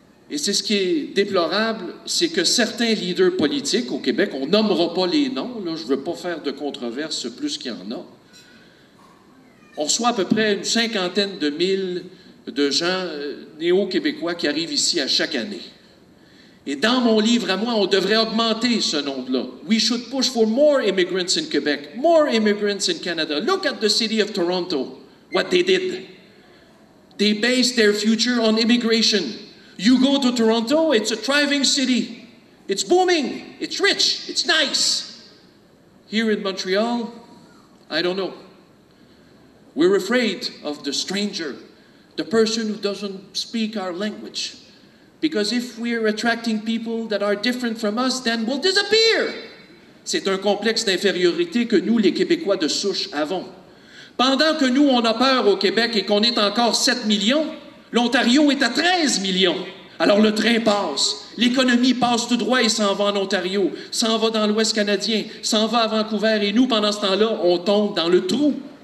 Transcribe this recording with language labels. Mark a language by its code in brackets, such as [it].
[fr] Et c'est ce qui est déplorable, c'est que certains leaders politiques au Québec, on nommera pas les noms, là, je ne veux pas faire de controverse plus qu'il y en a, on reçoit à peu près une 50aine de mille de gens néo-québécois qui arrivent ici à chaque année. Et dans mon livre à moi, on devrait augmenter ce nombre-là. [en] We should push for more immigrants in Quebec, more immigrants in Canada. Look at the city of Toronto, what they did. They based their future on immigration. You go to Toronto, it's a thriving city. It's booming, it's rich, it's nice. Here in Montreal, I don't know. We're afraid of the stranger, the person who doesn't speak our language. Because if we're attracting people that are different from us, then we'll disappear. [fr] C'est un complexe d'infériorité que nous, les Québécois de souche, avons. Pendant que nous, on a peur au Québec et qu'on est encore 7 millions, l'Ontario est à 13 millions. Alors le train passe, l'économie passe tout droit et s'en va en Ontario, s'en va dans l'Ouest canadien, s'en va à Vancouver, et nous, pendant ce temps-là, on tombe dans le trou.